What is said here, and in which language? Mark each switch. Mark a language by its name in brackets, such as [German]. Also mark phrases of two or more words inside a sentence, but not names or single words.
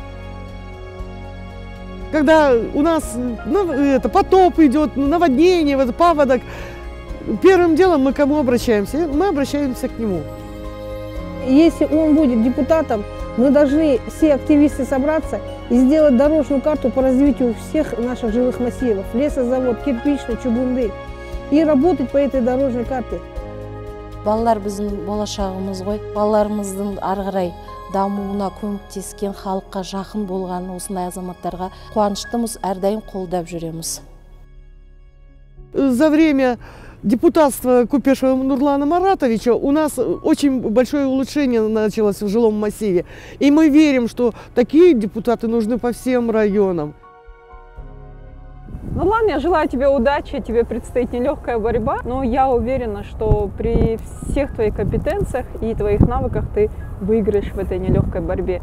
[Russian] Когда у нас потоп идет, наводнение, паводок, первым делом мы к кому обращаемся? Мы обращаемся к нему. Если он будет депутатом, мы должны все активисты собраться и сделать дорожную карту по развитию всех наших жилых массивов. Лесозавод, кирпичный, чугунный. И работать по этой дорожной карте. [Kazakh] Балалар біздің болашағымыз ғой. Балаларымыздың ары қарай дамуына көмектескен, халыққа жақын болған осындай азаматтарға қуаныштымыз, әрдайым қолдап жүреміз. [Russian] За время депутатства Купешева Нурлана Маратовича у нас очень большое улучшение началось в жилом массиве. И мы верим, что такие депутаты нужны по всем районам. Нурлан, я желаю тебе удачи, тебе предстоит нелегкая борьба, но я уверена, что при всех твоих компетенциях и твоих навыках ты выиграешь в этой нелегкой борьбе.